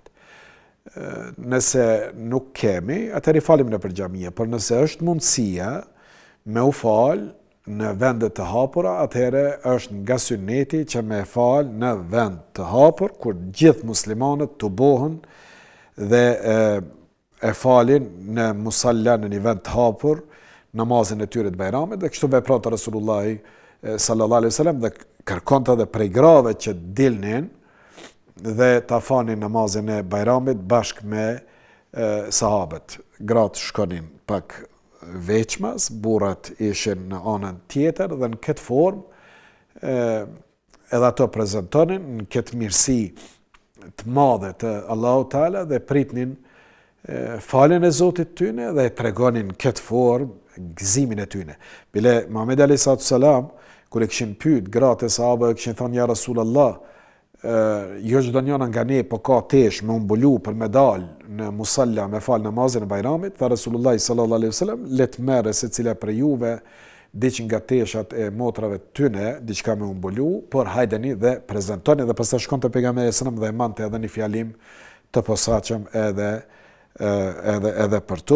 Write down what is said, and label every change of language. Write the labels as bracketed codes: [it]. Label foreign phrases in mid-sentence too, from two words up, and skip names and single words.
[sq] Nëse nuk kemi, atëherë i falim në përgjamie, por nëse është mundësia me u falë në vendet të hapura, atëherë është nga syneti që me falë në vend të hapur, kur gjithë muslimanët të bohën dhe e falin në musalla në një vend të hapur namazin e tyre të Bajramit, dhe kështu veprante Rasulullahi [ar] صلى الله عليه وسلم [sq] dhe kërkonte edhe prej grave që dilnin dhe ta falnin namazin e Bajramit bashkë me sahabët. Gratë shkonin pak veçmas, burrat ishin në anën tjetër dhe në këtë formë edhe ato prezantonin në këtë mirësi të madhe të Allahu Teala dhe pritnin faljen e Zotit tyne dhe tregonin këtë formë gëzimin e tyne. Bile Muhamedi [ar] عليه الصلاة السلام [sq] kur e kishin pyet gratë e sahabëve, kishin thënë [ar] يا رسول الله, [sq] jo çdo njëna nga ne po ka tesh me umbulu për me dal në musalla me fal namazin e Bajramit, tha [ar] رسول الله صلى الله عليه وسلم, [sq] let merre secila prej juve diç nga teshat e motrave tyne, diçka me umbulu, por hajdeni dhe prezantoni, dhe pastaj shkonte pejgamberi [ar] صلى الله عليه وسلم [sq] dhe mante edhe një fjalim të posaçëm edhe për to.